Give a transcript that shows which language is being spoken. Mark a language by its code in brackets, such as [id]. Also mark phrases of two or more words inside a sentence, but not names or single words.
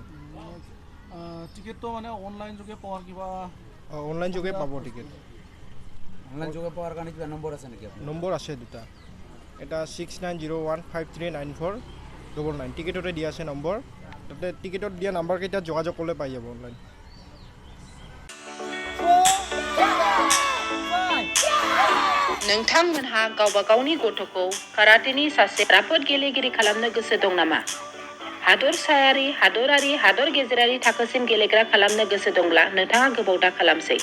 [as] টিকেটটো মানে অনলাইন যোগে পোৱাৰ কিবা? অনলাইন যোগে পাব টিকেট। অনলাইন যোগে পোৱাৰ কাৰণে কিবা নম্বৰ আছে নেকি? নম্বৰ আছে দুটা, এটা 6901539499 টিকেটতে দিয়া আছে নম্বৰ। তাতে টিকেটত দিয়া নাম্বাৰকেইটাত যোগাযোগ কৰিলে পাই যাব অনলাইন। [brx] नोंथांमोनहा गावबा गावनि गथ'खौ काराटेनि सासे राफोद गेलेगिरि खालामनो गोसो दं नामा? हादरसायारि, हादरारि, हादर गेजेरारि थाखोसिम गेलेग्रा खालामनो गोसो दंब्ला नोंथाङा गोबाव दा खालामसै।